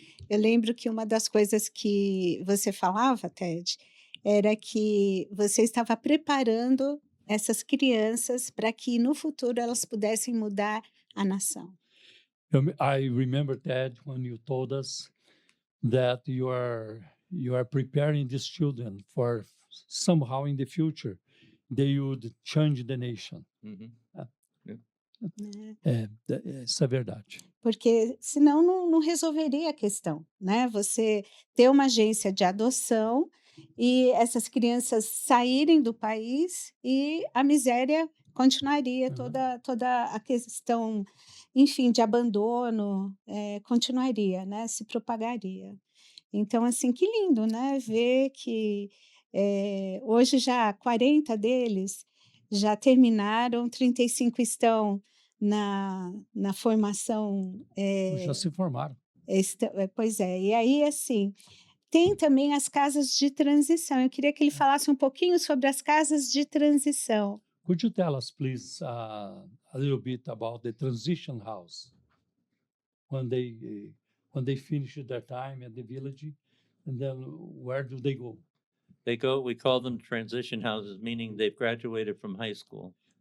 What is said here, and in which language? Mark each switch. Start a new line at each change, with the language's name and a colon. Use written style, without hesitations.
Portuguese: Eu lembro que uma das coisas que você falava, Ted, era que você estava preparando essas crianças para que no futuro elas pudessem mudar a nação.
English: I remember, Ted, when you told us that you are preparing these children for somehow in the future they would change the nation. Mhm.
Portuguese: Né? Isso é verdade. Porque senão não resolveria a questão, né? Você ter uma agência de adoção e essas crianças saírem do país e a miséria continuaria, Uhum. toda a questão, enfim, de abandono, continuaria, né? Se propagaria. Então, assim, que lindo, né? Ver que hoje já 40 deles já terminaram, 35 estão na formação. Já se formaram. Pois é, e aí, assim, tem também as casas de transição. Eu queria que ele falasse um pouquinho sobre as casas de transição.
English: Could you tell us, please, a little bit about the transition house when they finish their time at the village, and then where do they go? We call them transition houses, meaning they've graduated from high school.